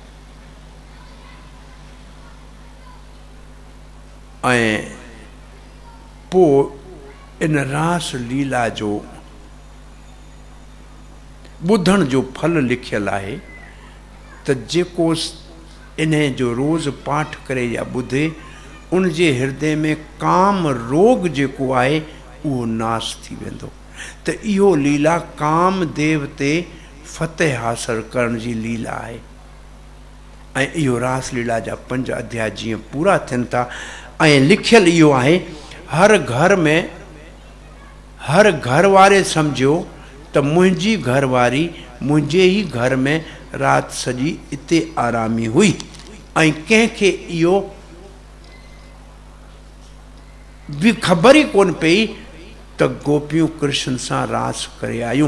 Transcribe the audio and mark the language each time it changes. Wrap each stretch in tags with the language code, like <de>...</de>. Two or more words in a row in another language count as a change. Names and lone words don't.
<sd>ऐं पोइ इन रास लीला जो ॿुधण जो फल लिखियलु आहे त जेको इन जो रोज़ पाठ करे या ॿुधे उन जे हृदय में काम रोग जेको आहे उहो नाश थी वेंदो। त इहो लीला कामदेव ते फतेह हासिल करण जी लीला आहे। ऐं इहो रास लीला जा 5 अध्याय जीअं पूरा थियनि था ऐं लिखियलु इहो आहे हर घर वारे सम्झो त मुंहिंजी घरवारी मुंहिंजे ई घर में राति सॼी इते आरामी हुई ऐं कंहिंखे इहो बि ख़बर ई कोन पई त गोपियूं कृष्ण सां रास करे आयूं।</sd>